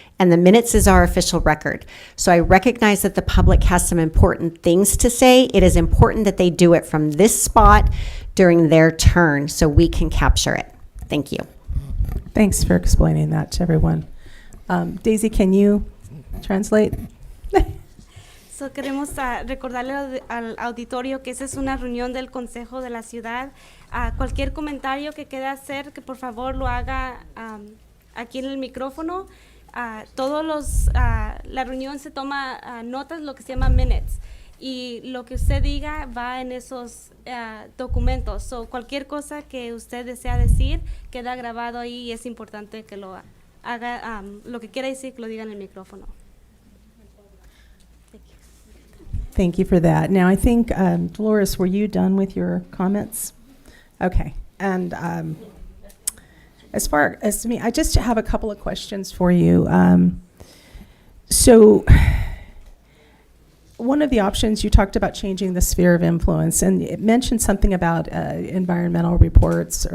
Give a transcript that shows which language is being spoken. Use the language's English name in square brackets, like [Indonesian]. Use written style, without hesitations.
[English] And the minutes is our official record. So I recognize that the public has some important things to say. It is important that they do it from this spot during their turn so we can capture it. Thank you. Thanks for explaining that to everyone. Daisy, can you translate? [Spanish] So queremos recordarle al auditorio que esa es una reunión del Consejo de la Ciudad. Cualquier comentario que quiera hacer, que por favor lo haga aquí en el micrófono. La reunión se toma notas, lo que se llama minutes, y lo que usted diga va en esos documentos. So, cualquier cosa que usted desea decir queda grabado ahí y es importante que lo haga, lo que quiera decir que lo diga en el micrófono. [English] Thank you for that. Now, I think, Dolores, were you done with your comments? Okay. And as far as me, I just have a couple of questions for you. So one of the options, you talked about changing the sphere of influence, and it mentioned something about environmental reports.